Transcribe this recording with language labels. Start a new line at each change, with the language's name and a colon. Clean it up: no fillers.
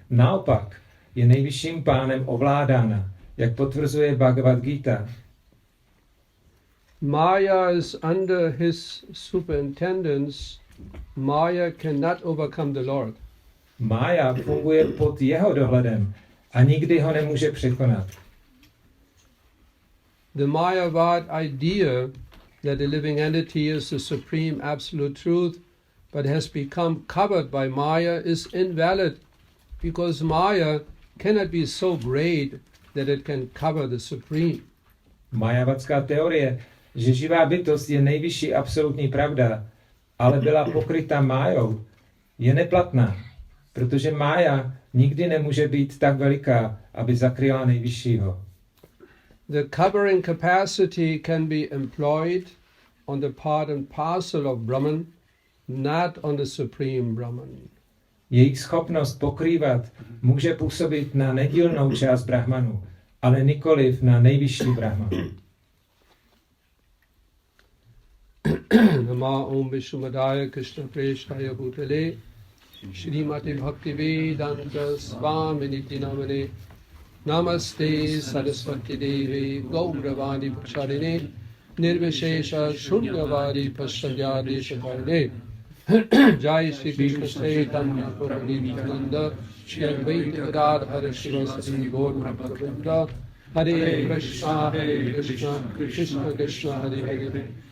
Czech: Naopak je nejvyšším pánem ovládána, jak potvrzuje Bhagavad Gita.
English: Maya is under his superintendence. Maya cannot overcome the Lord.
Czech: Mája funguje pod jeho dohledem a nikdy ho nemůže překonat.
English: The Mayavad idea that the living entity is the supreme absolute truth but has become covered by Maya is invalid, because Maya cannot be so great that it can cover the Supreme.
Czech: Majavatská teorie, že živá bytost je nejvyšší absolutní pravda, ale byla pokryta májou, je neplatná, protože mája nikdy nemůže být tak veliká, aby zakryla nejvyššího.
English: The covering capacity can be employed on the part and parcel of Brahman, not on the Supreme Brahman.
Czech: Jejich schopnost pokrývat může působit na nedílnou část Brahmanu, ale nikoliv na nejvyšší Brahman.
Sanskrit: Nama Om Vishnupadaya Krishna Preshthaya Bhutale Shrimati Bhaktivaibháva Svámí Namane Namaste Saraswati Devi Gauravani Pacharine Nirvishesha Shunyavadi Paschayadi Shakarine Jai Shri Krishna Chaitanya Prabhu Nityananda Shri Advaita Gadadhara Shivasati Gaur Bhakta Hare Krishna Krishna Krishna Hare Hare